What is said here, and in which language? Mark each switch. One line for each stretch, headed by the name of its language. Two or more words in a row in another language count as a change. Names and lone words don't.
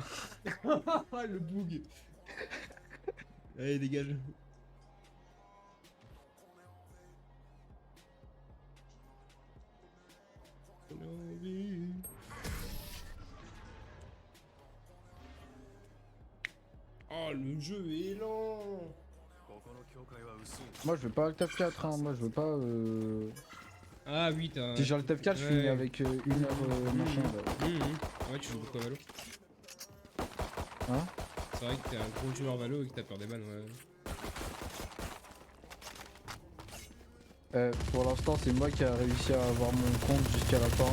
French: Le boug. Allez, dégage. Oh, le jeu est lent.
Japanese: ここの境界は薄い
French: Moi je veux pas le TF4 hein, moi je veux pas Ah oui, t'as... Si j'ai le TF4 je finis Ouais. avec 1 heure machin là. Ouais, tu joues beaucoup à Valo. Hein? C'est vrai que t'es un gros joueur Valo et que t'as peur des balles, ouais. Pour l'instant c'est moi qui a réussi à avoir mon compte jusqu'à la fin.